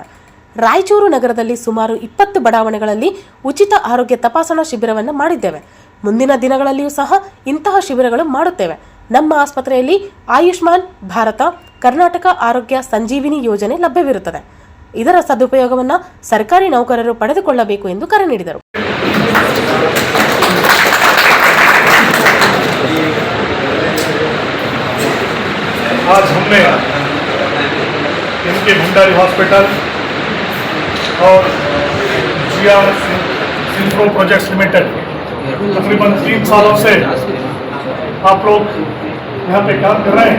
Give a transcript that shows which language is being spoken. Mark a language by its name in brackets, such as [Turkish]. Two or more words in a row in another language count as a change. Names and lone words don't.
[Kannada] ರಾಯಚೂರು ನಗರದಲ್ಲಿ ಸುಮಾರು 20 ಬಡಾವಣೆಗಳಲ್ಲಿ ಉಚಿತ ಆರೋಗ್ಯ ತಪಾಸಣಾ ಶಿಬಿರವನ್ನು ಮಾಡಿದ್ದೇವೆ. ಮುಂದಿನ ದಿನಗಳಲ್ಲಿಯೂ ಸಹ ಇಂತಹ ಶಿಬಿರಗಳು ಮಾಡುತ್ತೇವೆ. ನಮ್ಮ ಆಸ್ಪತ್ರೆಯಲ್ಲಿ ಆಯುಷ್ಮಾನ್ ಭಾರತ, ಕರ್ನಾಟಕ ಆರೋಗ್ಯ ಸಂಜೀವಿನಿ ಯೋಜನೆ ಲಭ್ಯವಿರುತ್ತದೆ. ಇದರ ಸದುಪಯೋಗವನ್ನು ಸರ್ಕಾರಿ ನೌಕರರು ಪಡೆದುಕೊಳ್ಳಬೇಕು ಎಂದು ಕರೆ ನೀಡಿದರು. [Hindi] आज हमने MK भंडारी हॉस्पिटल और GR इन्फ्रो प्रोजेक्ट्स लिमिटेड तकरीबन 3 सालों से आप लोग यहाँ पे काम कर रहे हैं.